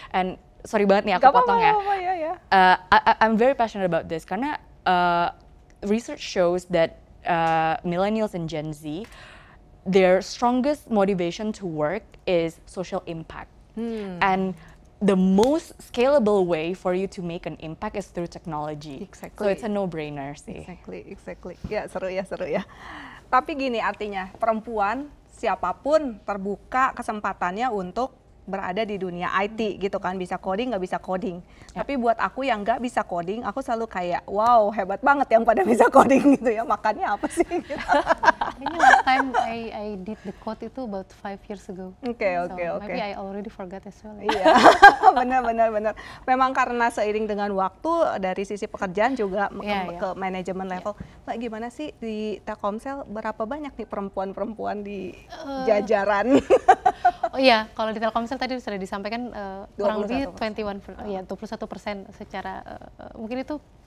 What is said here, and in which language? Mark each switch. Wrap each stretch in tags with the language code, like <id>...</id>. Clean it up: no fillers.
<en>And sorry</en> <id>banget nih aku potong ya.</id> <en>I'm very passionate about this karena research shows that millennials and Gen Z, their strongest motivation to work is social impact. And the most scalable way for you to make an impact is through technology. So it's a no-brainer sih. Exactly.</en> <id>Ya, seru ya. Tapi gini, artinya perempuan siapapun terbuka kesempatannya untuk berada di dunia IT gitu kan, bisa coding nggak bisa coding. Tapi buat aku yang nggak bisa coding, aku selalu kayak wow, hebat banget yang pada bisa coding gitu ya. Makannya apa sih? Kayaknya</id> <en>last time I did the code itu about 5 years ago.</en> <id>Oke.</id> <en>Maybe I already forgot as well.</en> <id>Iya, benar. Memang karena seiring dengan waktu dari sisi pekerjaan juga ke manajemen level. Mbak, gimana sih di Telkomsel berapa banyak nih perempuan-perempuan di jajaran? Oh iya, kalau di Telkomsel tadi sudah disampaikan kurang lebih 21%, secara mungkin itu</id>